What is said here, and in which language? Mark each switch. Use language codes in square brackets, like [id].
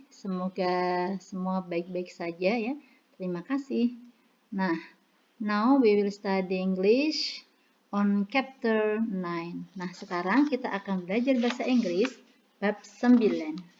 [id] Semoga semua baik-baik saja ya. Terima kasih. [en] Nah, now we will study English on chapter 9. [id] Nah, sekarang kita akan belajar bahasa Inggris bab 9.